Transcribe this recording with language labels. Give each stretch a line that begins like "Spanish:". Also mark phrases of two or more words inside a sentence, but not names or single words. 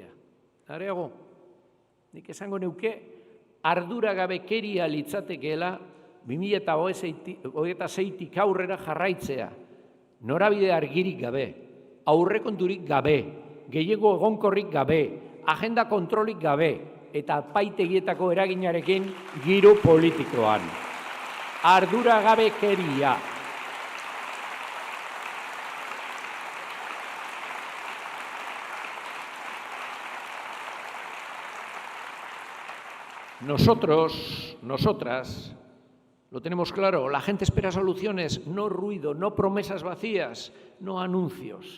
Basque: Areago, nik esango neuke arduragabekeria litzatekeela 2026tik aurrera jarraitzea, norabide argirik gabe, aurrekonturik gabe, gehiengo egonkorrik gabe, agenda kontrolik gabe eta epaitegietako eraginarekin giro politikoan. Arduragabekeria.
Spanish: Nosotros, nosotras, lo tenemos claro, la gente espera soluciones, no ruido, no promesas vacías, no anuncios.